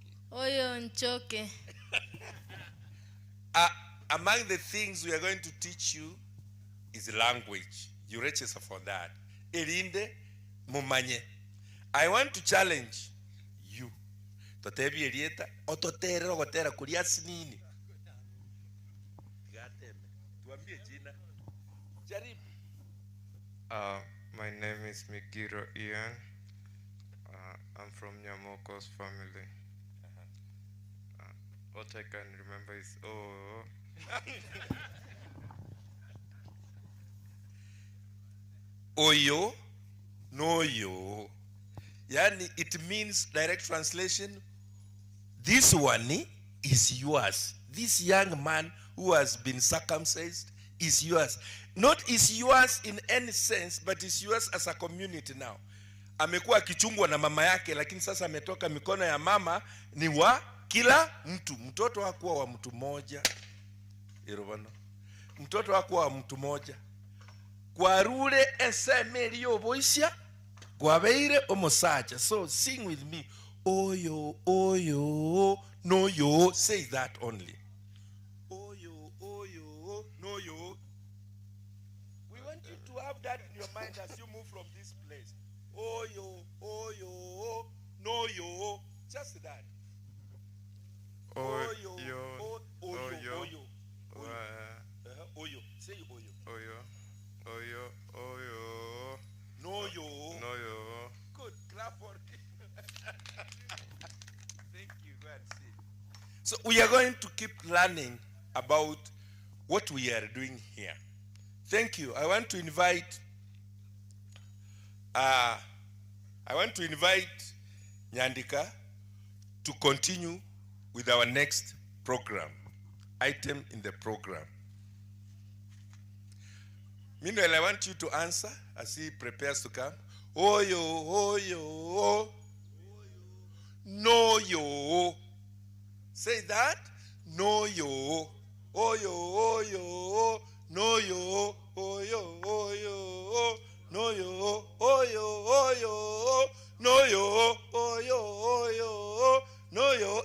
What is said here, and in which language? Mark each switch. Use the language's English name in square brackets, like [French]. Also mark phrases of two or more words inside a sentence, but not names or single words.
[Gusii] Oyo nchoke. [English] Among the things we are going to teach you is language. You register for that. [Gusii] Erinde mumanye. [English] I want to challenge you. [Gusii] Totebi erieta ototerero gotera kuria sinini. Gateme. [Swahili] Tuambie jina. Jaribu. [English] My name is Migiro Ian. I'm from Nyamoko's family. What I can remember is [Gusii] Oyo, no yo. [English] Yani, it means, direct translation, this one is yours. This young man who has been circumcised is yours. Not is yours in any sense, but is yours as a community now. [Swahili] Amekuwa akichungwa na mama yake, lakini sasa ametoka mikono ya mama, ni wa kila mtu. Mtoto hakuwa wa mtu moja. [Gusii] Irobano. [Swahili] Mtoto hakuwa wa mtu moja. [Gusii] Kwa rule esemeri oboisha, kwa beire omosacha. [English] So sing with me. [Gusii] Oyo, oyo, no yo. [English] Say that only. [Gusii] Oyo, oyo, no yo. [English] We want you to have that in your mind as you move from this place. [Gusii] Oyo, oyo, no yo. [English] Just that. [Gusii] Oyo, oyo, oyo. Oyo. Say oyo. Oyo. No yo. No yo. [English] Good. Clap for it. Thank you. Go and see. So we are going to keep learning about what we are doing here. Thank you. I want to invite Nyandika to continue with our next program, item in the program. Meanwhile, I want you to answer as he prepares to come. [Gusii] Oyo, no yo. [English] Say that. [Gusii] No yo. Oyo, no yo. Oyo, no yo. Oyo, no yo. No yo.